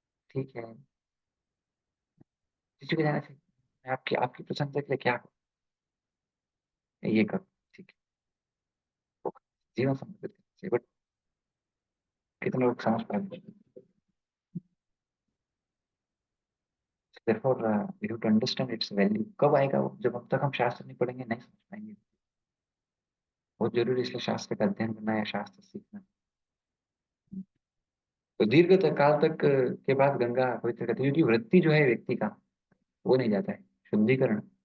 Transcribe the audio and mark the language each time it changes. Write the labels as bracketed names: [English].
[Hindi] ठीक है, किसी को जाना चाहिए, मैं आपकी आपकी प्रशंसा के लिए क्या करूं, ये करो, ठीक है, वो करो। जीवन समर्पित करना चाहिए, बट कितने लोग समझ पाते हैं? [English] therefore we have to understand its value। [Hindi] कब आएगा वो, जब अब तक हम शास्त्र नहीं पढ़ेंगे नहीं समझ पाएंगे। बहुत जरूरी है इसलिए शास्त्र का अध्ययन करना या शास्त्र सीखना। तो दीर्घ काल तक के बाद गंगा पवित्र करती है, क्योंकि वृत्ति जो है व्यक्ति का वो नहीं जाता है, शुद्धिकरण।